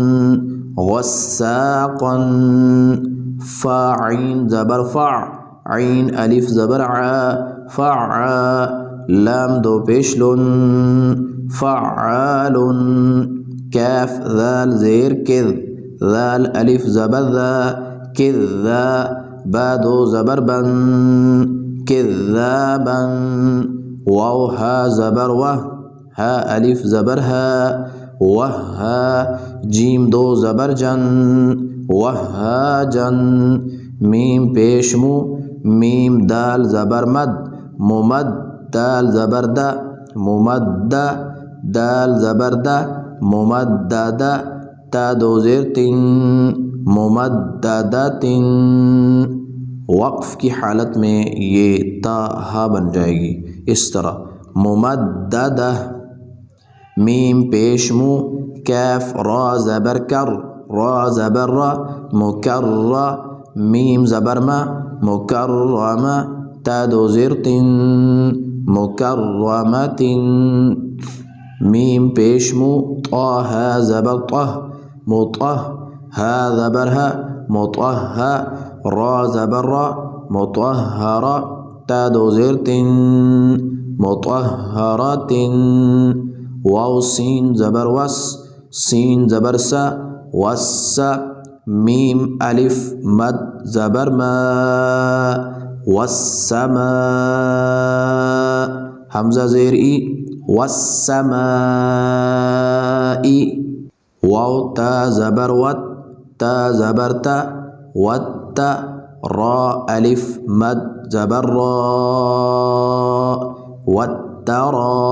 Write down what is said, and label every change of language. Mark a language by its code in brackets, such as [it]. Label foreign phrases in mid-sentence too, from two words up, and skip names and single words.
[ur] غساقن فا عین زبر فع عین الف زبر ع فع لام دو پیش لن فعال کاف ذال زیر کذ ذال الف زبر ذا کذا با دو زبر بن کذابا واو ہا زبر وہ ہا الف زبر ہا وہا جیم دو زبر جن وہاجن میم پیش مو میم دال زبر مد ممد دال زبر دا ممد دال زبر دا ممدد تا دو زیر تن ممددتن وقف کی حالت میں یہ تا ہا بن جائے گی اس طرح ممددہ میم پیش مو کاف را زبر کر را زبر را مکر میم زبر ما مکرم تا دو زیر تن مکرمت میم پیش مو طه زبر طه مطه ها زبر ها مطه را زبر را مطهرة تا دو زیر تن مطهرة واو سین زبر وس سین زبر سا وس میم الف مد زبر ما والسماء حمزہ زیر ای والسماء واو تا زبر وت تا زبر تا وت را الف مد زبر را وترا